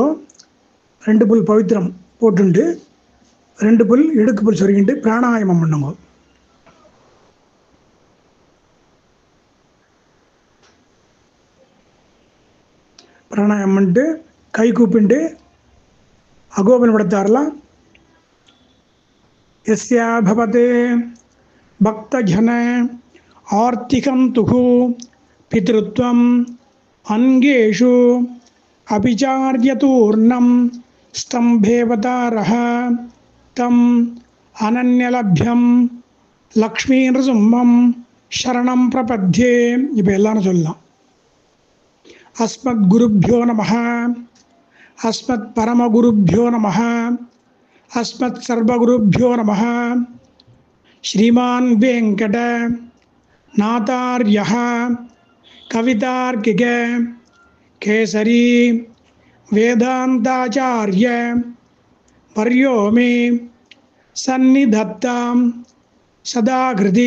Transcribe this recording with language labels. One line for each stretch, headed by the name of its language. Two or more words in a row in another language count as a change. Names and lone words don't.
Tamil: 2 புல் பவித்திரம் போட்டுண்டு 2 புல் இடுக்கு புல் சொருகிண்டு பிராணாயாமம் பண்ணுங்க. பிராணாயாமம் பண்ணிட்டு கை கூப்பிண்டு அகோபன் படத்தாரெல்லாம்
Sanskrit: यस्या भवते भक्तजन आर्तिकं तुहु पितृत्वम् अन्येषु अभिचार्यतूर्णं स्तम्भेवतारः तम् अनन्यलभ्यं लक्ष्मीनृसिंहं शरणं प्रपद्ये.
Tamil: இப்போ எல்லாரும் சொல்லலாம்.
Sanskrit: अस्मद्गुरुभ्यो नमः, अस्मत्परमगुरुभ्यो नमः, अस्मत् सर्वगुरुभ्यो नमः. श्रीमान् वेंकट नाथार्यः कवितार्किक केसरी वेदांताचार्य वर्यो मे सन्निधत्तां सदा हृदि.